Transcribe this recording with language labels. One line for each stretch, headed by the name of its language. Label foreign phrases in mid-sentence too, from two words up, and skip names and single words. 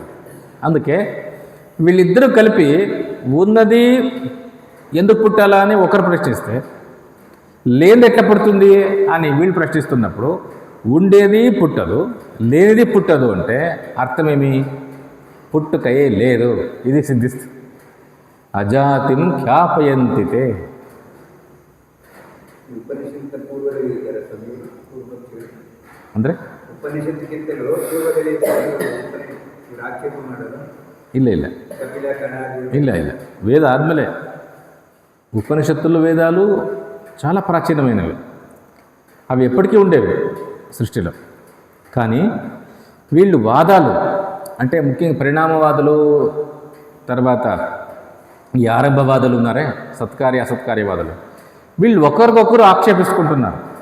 Telugu: అందుకే వీళ్ళిద్దరూ కలిపి ఉన్నది ఎందుకు పుట్టాలా అని ఒకరు ప్రశ్నిస్తే లేనిది ఎట్లా పుడుతుంది అని వీళ్ళు ప్రశ్నిస్తున్నప్పుడు ఉండేది పుట్టదు, లేనిది పుట్టదు అంటే అర్థమేమి? పుట్టుకయే లేదు. ఇది సిద్ధిస్తుంది.
Sanskrit: అజాతిం ఖ్యాపయంతితే.
Kannada: ಅಂದರೆ ಇಲ್ಲ ಇಲ್ಲ ಇಲ್ಲ ಇಲ್ಲ
Telugu: వేద ఆద్ಮೇಲೆ ఉపనిషత్తులు వేదాలు చాలా ప్రాచీనమైనవి. అవి ఎప్పటికీ ఉండేవి సృష్టిలో. కానీ వీళ్ళు వాదాలు అంటే ముఖ్యంగా పరిణామవాదులు, తర్వాత ఈ ఆరంభవాదులు ఉన్నారే, సత్కార్య అసత్కార్యవాదులు, వీళ్ళు ఒకరికొకరు ఆక్షేపించుకుంటున్నారు.